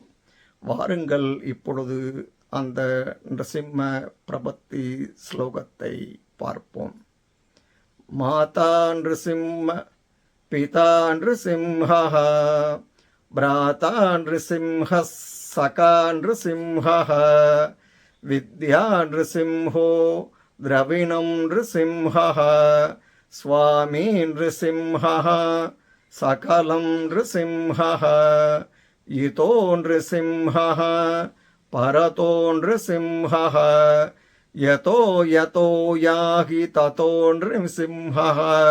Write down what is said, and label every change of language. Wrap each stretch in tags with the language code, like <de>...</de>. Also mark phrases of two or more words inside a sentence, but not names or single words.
<ta>வாருங்கள், இப்பொழுது அந்த நரசிம்ம பிரபத்தி ஸ்லோகத்தை பார்ப்போம்.</ta> <sa>माता नृसिंह, पिता नृसिंहः, भ्राता नृसिंहः, सखा नृसिंहः, विद्या नृसिंहो, द्रविणं नृसिंहः, स्वामी नृसिंहः, सकलं नृसिंहः, इतो नृसिंहः, परतो नृसिंहः, यतो यतो याहि ततो नृसिंहः,</sa>